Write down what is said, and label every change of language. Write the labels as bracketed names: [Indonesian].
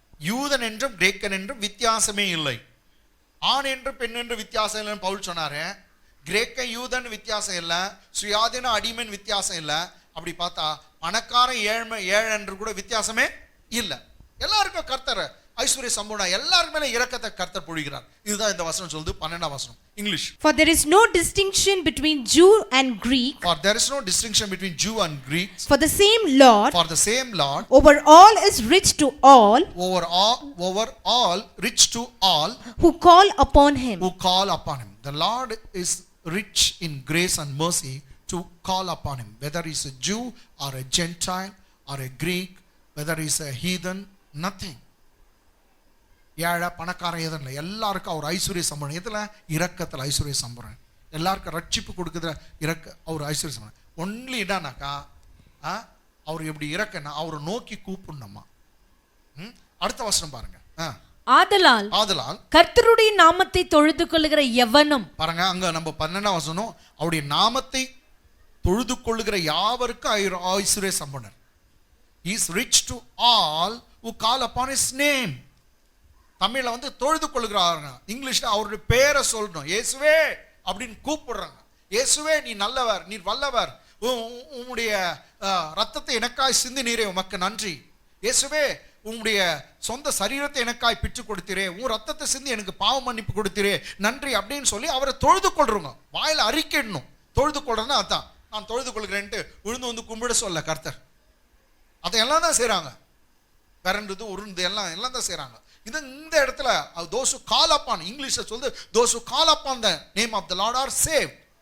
[Tamil] யூதன் என்றும் கிரேக்கன் என்றும் வித்தியாசமே இல்லை. ஆண் என்று பெண் என்று வித்தியாசம் இல்லைன்னு பவுல் சொன்னாரு. கிரேக்க யூதன் வித்தியாசம் இல்லை, சுயாதீன அடிமைன் வித்தியாசம் இல்லை. அப்படி பார்த்தா பணக்காரன் ஏழை என்று கூட வித்தியாசமே இல்லை. எல்லாருக்கும் கர்த்தர் ஐஸ்வர்ய சம்பூர்ண எல்லாரும் மேல இரக்கத்தை கர்த்தர் பொழிகிறார். இதுதான் இந்த வசனம் சொல்லுது. 12ஆம் வசனம் English. [English] For there is no distinction between Jew and Greek. For there is no distinction between Jew and Greek. For the same Lord. For the same Lord. Over all is rich to all. Over all rich to all. Who call upon him. Who call upon him. The Lord is rich in grace and mercy to call upon him. Whether he is a Jew or a Gentile or a Greek, whether he is a heathen, nothing. [Tamil] ஏழை பணக்காரன் எதுவும் இல்லை, எல்லாருக்கும் அவர் ஐஸ்வர்ய சம்பளம். எதில்? இரக்கத்தில் ஐஸ்வர்ய சம்பளம். எல்லாருக்கும் ரட்சிப்பு கொடுக்குற அவர் ஐஸ்வர்ய சம்பளம். ஒன்லி என்னன்னாக்கா அவர் எப்படி இறக்கன்னா அவரை நோக்கி கூப்பிடணுமா. அடுத்த வசனம் பாருங்க. ஆதலால் கர்த்தருடைய நாமத்தை தொழுது கொள்ளுகிற எவனும் பாருங்க, அங்க நம்ம 12ஆம் வசனம் அவருடைய நாமத்தை தொழுது கொள்ளுகிற யாவருக்கும் ஐஸ்வர்ய சம்பளர். [English] He is rich to all who call upon his name. [Tamil] தமிழ்ல தொழுது கொள்ளுகிறாங்க. இங்கிலீஷ்ல அவருடைய பேரை சொல்லணும். இயேசுவே அப்படின்னு கூப்பிடுறாங்க. இயேசுவே நீ நல்லவர், நீ வல்லவர், உம்முடைய ரத்தத்தை எனக்காய் சிந்தினீரே உமக்கு நன்றி. இயேசுவே உம்முடைய சொந்த சரீரத்தை எனக்காய் பிற்று கொடுத்தீரே, உன் ரத்தத்தை சிந்தி எனக்கு பாவ மன்னிப்பு கொடுத்தீரே நன்றி அப்படின்னு சொல்லி அவரை தொழுது கொள்றோங்க. வாயில அறிக்கைடணும். தொழுது கொள்றதுன்னா அதான், நான் தொழுது கொள்கிறேன்ட்டு விழுந்து கும்பிட சொல்ல கர்த்தர். அதையெல்லாம் தான் செய்றாங்க. பிறந்தது உருண்டு எல்லாம் தான் செய்றாங்க. இந்த இடத்துல [English] those who call upon, [Tamil] இங்கிலீஷ்ல சொல்லுது [English] those who call upon the name of the Lord are saved.